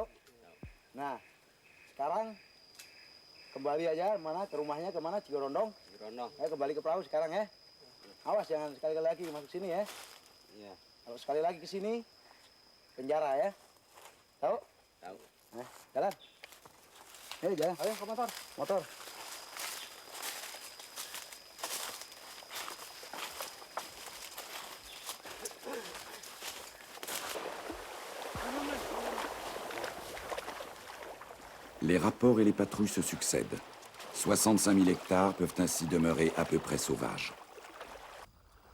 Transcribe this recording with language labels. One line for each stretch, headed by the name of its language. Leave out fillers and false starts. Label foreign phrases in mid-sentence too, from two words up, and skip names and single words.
Indonesian: Nah, sekarang kembali aja ke rumahnya kemana? Cigorondong. Ayo kembali ke perahu sekarang ya. Awas jangan sekali lagi masuk sini ya. Iya. Kalau sekali lagi ke sini penjara ya. Tahu? Tahu. Nah, jalan. Ayo jalan. Ayo ke motor.
French: Les rapports et les patrouilles se succèdent. 65 000 hectares peuvent ainsi demeurer à peu près sauvages.